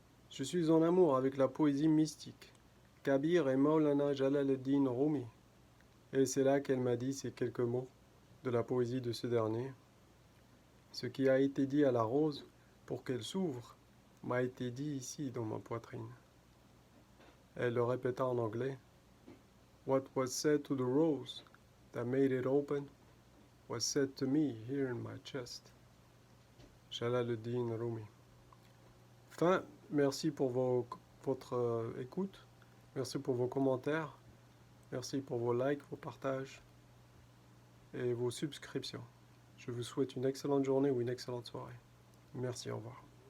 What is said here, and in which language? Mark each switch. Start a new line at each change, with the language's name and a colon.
French: Je suis en amour avec la poésie mystique, Kabir et Maulana Jalaluddin Rumi. Et c'est là qu'elle m'a dit ces quelques mots de la poésie de ce dernier. Ce qui a été dit à la rose pour qu'elle s'ouvre m'a été dit ici dans ma poitrine. Elle le répéta en anglais.
English: What was said to the rose that made it open was said to me here in my chest.
French: Jalaluddin Rumi. Enfin, merci pour votre écoute. Merci pour vos commentaires. Merci pour vos likes, vos partages et vos subscriptions. Je vous souhaite une excellente journée ou une excellente soirée. Merci, au revoir.